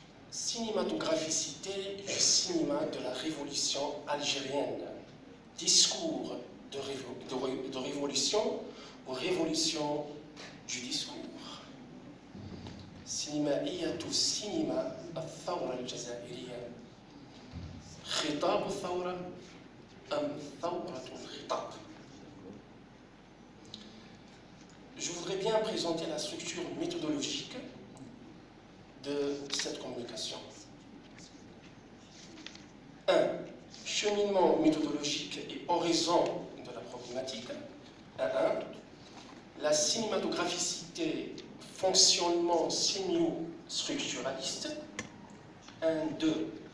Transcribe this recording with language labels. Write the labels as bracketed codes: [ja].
[fr] Cinématographicité du cinéma de la révolution algérienne. Discours de révolution ou révolution du discours. [ar] سينمائية السينما الثورة الجزائرية. خطاب الثورة أم ثورة الخطاب. [fr] Je voudrais bien présenter la structure méthodologique de cette communication. 1. Cheminement méthodologique et horizon de la problématique. 1. La cinématographicité, fonctionnement sémio-structuraliste. 2.